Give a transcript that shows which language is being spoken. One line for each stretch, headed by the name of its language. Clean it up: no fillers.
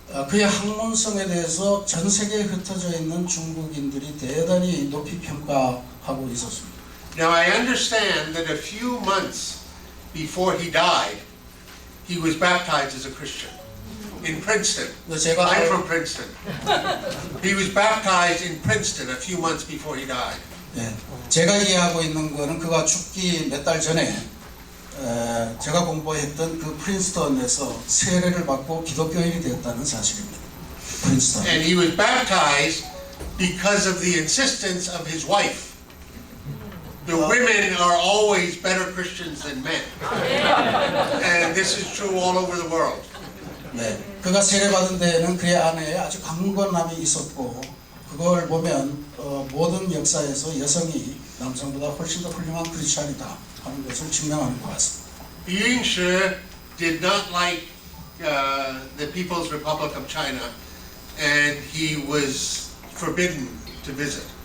Korean: 그의 학문성에 대해서 전 세계에 흩어져 있는 중국인들이 대단히 높이 평가하고 있었습니다.
English: Now I understand that a few months before he died, he was baptized as a Christian in Princeton. I'm from Princeton. He was baptized in Princeton a few months before he died.
Korean: 네, 제가 이해하고 있는 거는 그가 죽기 몇 달 전에 제가 공부했던 그 프린스턴에서 세례를 받고 기독교인이 되었다는 사실입니다. 프린스턴.
English: And he was baptized because of the insistence of his wife. The women are always better Christians than men. And this is true all over the world.
Korean: 네, 그가 세례받은 데에는 그의 아내에 아주 강건함이 있었고 그걸 보면 모든 역사에서 여성이 남성보다 훨씬 더 훌륭한 크리스찬이다 하는 것을 증명하는 것 같습니다.
English: Ying Shi did not like the People's Republic of China, and he was forbidden to visit.